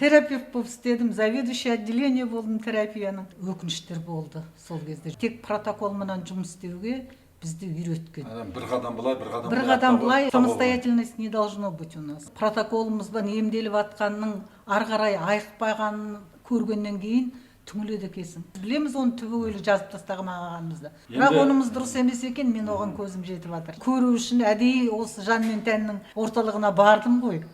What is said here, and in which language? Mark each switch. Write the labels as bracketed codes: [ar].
[kk] Терапевт болып істедім, [ru] заведующий отделение [kk] болдым терапияның. Өкініштер болды сол кезде. Тек протокол менен жұмыс істеуге бізді үйреткен. Bir қадам былай, bir қадам Бір қадам былай, [ru] самостоятельность не должно быть у нас. [kk] Протоколымызбен емделіп атқанның ары қарай айықпағанын көргеннен кейін түңіледі екенсің. Білеміз оны түбегейлі жазып тастаған ағамызды. Бірақ онымыз дұрыс емес екен, мен оған көзім жетіп жатыр. Көру үшін әдейі осы жан мен тәннің орталығына бардым ғой.